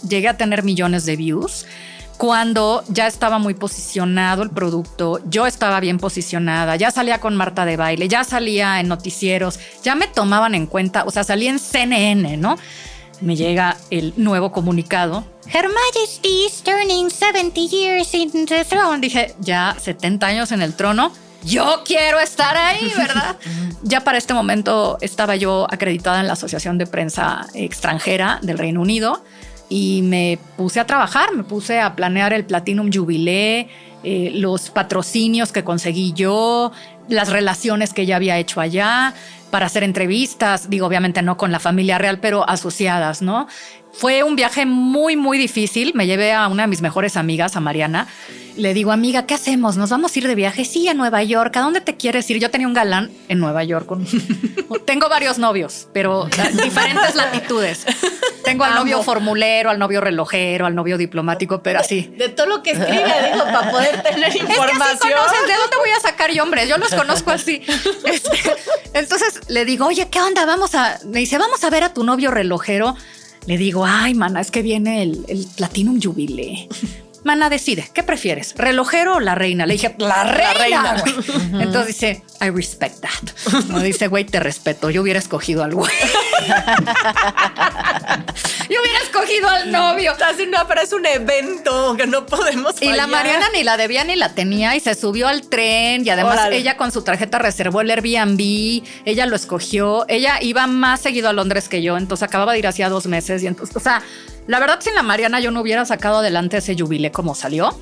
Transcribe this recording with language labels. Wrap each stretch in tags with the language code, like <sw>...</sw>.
<es>Llegué a tener millones de views. Cuando ya estaba muy posicionado el producto, yo estaba bien posicionada, ya salía con Marta de Baile, ya salía en noticieros, ya me tomaban en cuenta, o sea, salí en CNN, ¿no? Me llega el nuevo comunicado.</es> <en>Her Majesty is turning 70 years in the throne.</en> <es>Dije, ya 70 años en el trono. Yo quiero estar ahí, ¿verdad? Ya para este momento estaba yo acreditada en la Asociación de Prensa Extranjera del Reino Unido y me puse a trabajar, me puse a planear el Platinum Jubilee, los patrocinios que conseguí yo, las relaciones que ya había hecho allá para hacer entrevistas, digo, obviamente no con la familia real, pero asociadas, ¿no? Fue un viaje muy, muy difícil. Me llevé a una de mis mejores amigas, a Mariana. Le digo, amiga, ¿qué hacemos? ¿Nos vamos a ir de viaje? Sí, a Nueva York. ¿A dónde te quieres ir? Yo tenía un galán en Nueva York. Tengo varios novios, pero diferentes latitudes. Tengo al novio formulero, al novio relojero, al novio diplomático, pero así. De todo lo que escribe, digo, para poder tener información. Es que así conoces, ¿de dónde voy a sacar yo hombres? Yo los conozco así. Entonces le digo, oye, ¿qué onda? Me dice, vamos a ver a tu novio relojero. Le digo, ay, mana, es que viene el Platinum Jubilee. Mana, decide, ¿qué prefieres? ¿Relojero o la reina? Le dije, la reina. Güey. Entonces dice,</es> <en>I respect that.</en> <es>Me dice, güey, te respeto. Yo hubiera escogido al güey. Yo hubiera escogido al novio. Así no, pero es un evento que no podemos fallar. Y la Mariana ni la debía ni la tenía y se subió al tren y además ella con su tarjeta reservó el Airbnb, ella lo escogió, ella iba más seguido a Londres que yo, entonces acababa de ir hacía 2 meses y entonces, o sea, la verdad sin la Mariana yo no hubiera sacado adelante ese jubilé como salió.</es>